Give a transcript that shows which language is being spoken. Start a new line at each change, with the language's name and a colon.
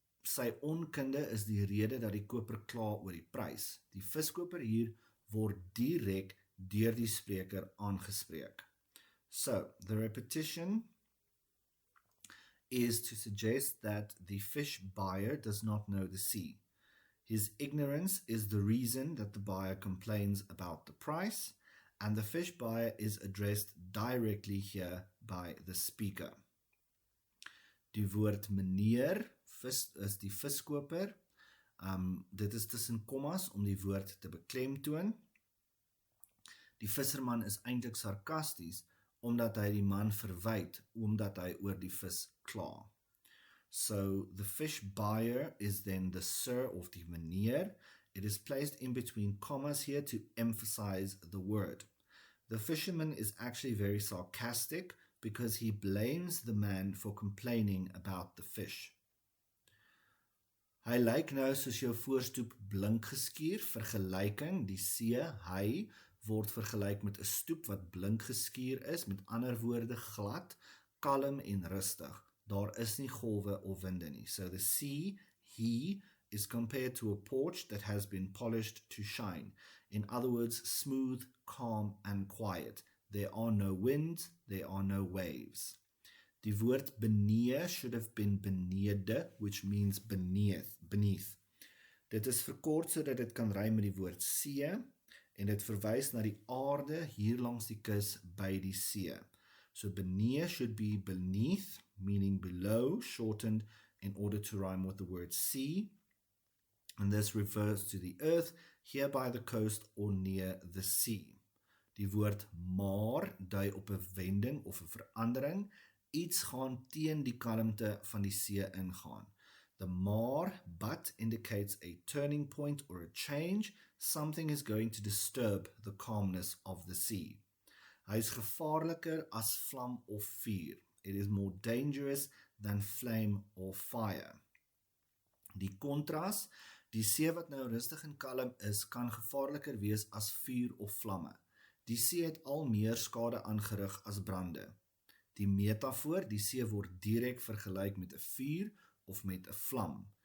Afrikaans: Sy onkunde is die rede dat die koper kla oor die prys. Die viskoper hier word direk deur die spreker aangespreek.
English: So, the repetition is to suggest that the fish buyer does not know the sea. His ignorance is the reason that the buyer complains about the price, and the fish buyer is addressed directly here by the speaker.
Afrikaans: Die woord meneer is die viskoper. Dit is tussen kommas om die woord te beklemtoon. Die visserman is eintlik sarkasties, omdat hy die man verwyd, omdat hy oor die vis kla.
English: So the fish buyer is then the sir of die meneer. It is placed in between commas here to emphasize the word. The fisherman is actually very sarcastic because he blames the man for complaining about the fish.
Afrikaans: Hy lyk nou soos jou voorstoep blink geskuur, vergelyking, die see, hy, word vergelyk met 'n stoep wat blink geskuur is, met ander woorde glad, kalm en rustig. Daar is nie golwe of winde nie.
English: So the sea, he, is compared to a porch that has been polished to shine. In other words, smooth, calm and quiet. There are no winds, there are no waves.
Afrikaans: Die woord
English: benee should have been benede, which means beneath.
Afrikaans: Dit is verkort sodat dit kan ry met die woord see, en dit verwys na die aarde hier langs die kus by die see.
English: So benee should be beneath, meaning below, shortened in order to rhyme with the word sea. And this refers to the earth, here by the coast or near the sea.
Afrikaans: Die woord maar dui op 'n wending of 'n verandering. Iets gaan teen die kalmte van die see ingaan.
English: The maar, but, indicates a turning point or a change. Something is going to disturb the calmness of the sea.
Afrikaans: Hy is gevaarliker as vlam of vuur.
English: It is more dangerous than flame or fire.
Afrikaans: Die kontras, die see wat nou rustig en kalm is, kan gevaarliker wees as vuur of vlamme. Die see het al meer skade aangerig as brande. Die metafoor, die see word direk vergelyk met 'n vuur of met 'n vlam.